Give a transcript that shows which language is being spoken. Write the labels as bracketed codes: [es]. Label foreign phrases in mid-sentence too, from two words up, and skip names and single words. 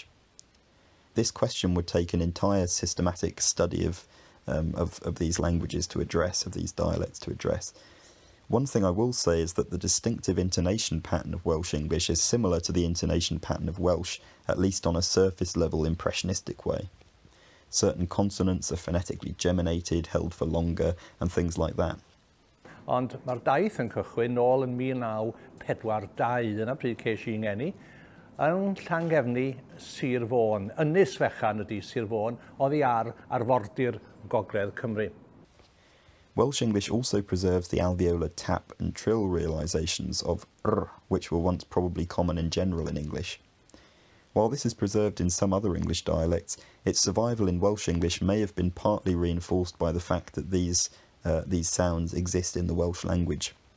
[en] This question would take an entire systematic study of these languages to address, of these dialects to address. One thing I will say is that the distinctive intonation pattern of Welsh English is similar to the intonation pattern of Welsh, at least on a surface level impressionistic way. Certain consonants are phonetically geminated, held for longer, and things like that. [cy] Ond mae'r daith yn cychwyn nôl yn 1942 yna pryd ces I ngeni, yn Llangefni Sir Fôn, Ynys Fechan ydy Sir Fôn, oddi ar arfordir Gogledd Cymru. [en] Welsh English also preserves the alveolar tap and trill realisations of r, which were once probably common in general in English. While this is preserved in some other English dialects, its survival in Welsh English may have been partly reinforced by the fact that these sounds exist in the Welsh language.